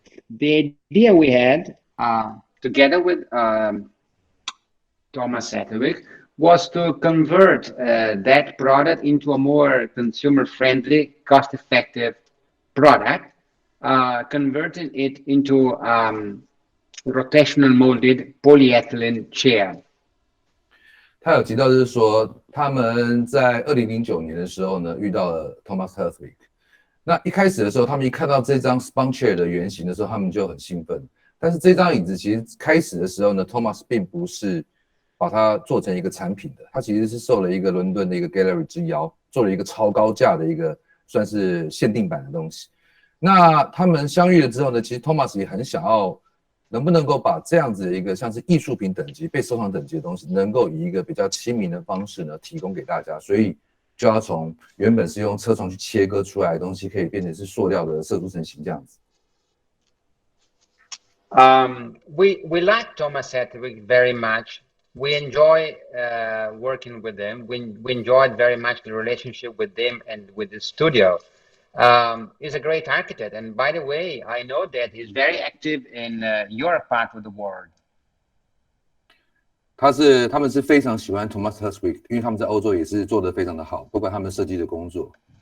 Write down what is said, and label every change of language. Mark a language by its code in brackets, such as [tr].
[en] the idea we had together with Thomas Satterwijk was to convert that product into a more consumer-friendly, cost-effective product, converting it into rotational molded polyethylene chair. [zh] 他有提到，就是说他们在2009年的时候呢，遇到了 Thomas Satterwijk。那一开始的时候，他们一看到这张 Spun Chair 的原型的时候，他们就很兴奋。但是这张椅子其实开始的时候呢 ，Thomas 并不是把它做成一个产品的，他其实是受了一个伦敦的一个 gallery 之邀，做了一个超高价的一个算是限定版的东西。那他们相遇了之后呢，其实 Thomas 也很想要，能不能够把这样子的一个像是艺术品等级、被收藏等级的东西，能够以一个比较亲民的方式呢，提供给大家，所以就要从原本是用车床去切割出来的东西，可以变成是塑料的射出成型这样子。 [en] We like Thomas Satterwijk very much. We enjoy working with them. We enjoyed very much the relationship with them and with the studio. He's a great architect, and by the way, I know that he's very active in your part of the world. [zh] 他们是非常喜欢 Thomas Satterwijk， 因为他们在欧洲也是做得非常的好，不管他们设计的工作。